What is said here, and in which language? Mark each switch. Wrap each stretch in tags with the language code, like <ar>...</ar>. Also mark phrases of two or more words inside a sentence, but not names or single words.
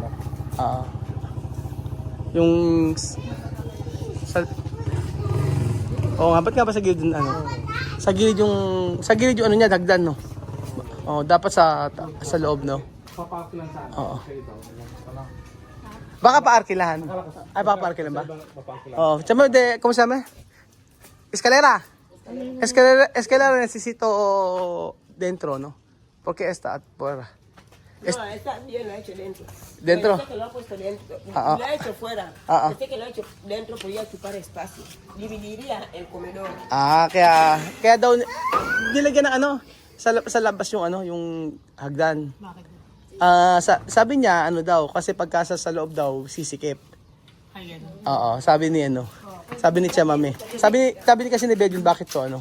<tl>yung nga, ba't nga ba sa gilid yung ano? Sa gilid yung ano niya, dagdan, no? Dapat sa loob, no? Papark lang sa Oo. ito. Ano? Baka paarkilahan. Ay, baka paarkilan ba? Papark lang.</tl> <es>Chamo, ¿cómo se llama? Escalera. Escalera necesito dentro, ¿no? Porque esta fuera. No, esta bien lo ha hecho dentro. ¿Dentro? Pero este que lo ha puesto dentro. Ah, ah. Lo ha hecho fuera. Ah, ah. Este que lo ha hecho dentro podía ocupar espacio. Dividiría el comedor.</es> <tl>Kaya daw nilagyan ng ano sa labas yung ano, yung hagdan. Bakit? Sabi niya ano daw kasi pagka sa loob daw sisikip. Ayan. Oo, sabi ni ano. Sabi ni Chamame. Sabi ni kasi ni Bedwin bakit to ano?</tl>